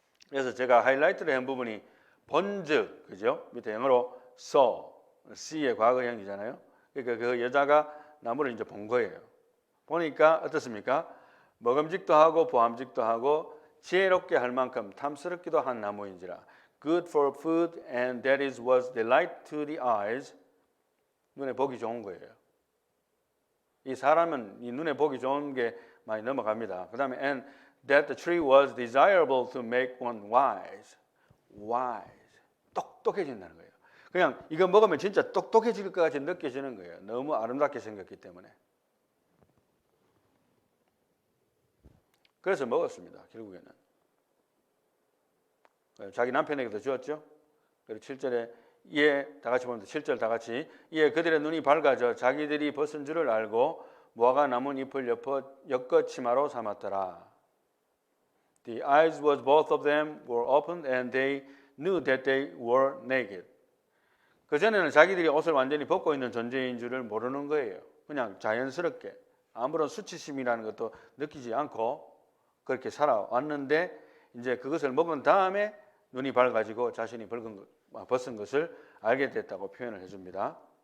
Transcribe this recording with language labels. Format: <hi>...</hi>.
<ko>그래서 제가 하이라이트를 한 부분이 본즉, 그죠? 밑에 영어로 saw, C의 과거형이잖아요. 그러니까 그 여자가 나무를 이제 본 거예요. 보니까 어떻습니까? 먹음직도 하고 보암직도 하고 지혜롭게 할 만큼 탐스럽기도 한 나무인지라.</ko> <en>Good for food and that is was delight to the eyes.</en> <ko>눈에 보기 좋은 거예요. 이 사람은 이 눈에 보기 좋은 게 많이 넘어갑니다. 그 다음에</ko> <en>and that the tree was desirable to make one wise.</en> <ko>wise. 똑똑해진다는 거예요. 그냥 이거 먹으면 진짜 똑똑해질 것 같이 느껴지는 거예요. 너무 아름답게 생겼기 때문에. 그래서 먹었습니다. 결국에는. 자기 남편에게도 주었죠. 그리고 7절에 이에 다 같이 보면 7절 다 같이 이에 그들의 눈이 밝아져 자기들이 벗은 줄을 알고 무화과 나무 잎을 엮어 치마로 삼았더라.</ko> <en>The eyes was both of them were opened and they knew that they were naked.</en> <ko>그전에는 자기들이 옷을 완전히 벗고 있는 존재인 줄을 모르는 거예요. 그냥 자연스럽게 아무런 수치심이라는 것도 느끼지 않고 그렇게 살아왔는데 이제 그것을 먹은 다음에 눈이 밝아지고 자신이 벗은 것을 알게 됐다고 표현을 해줍니다.</ko>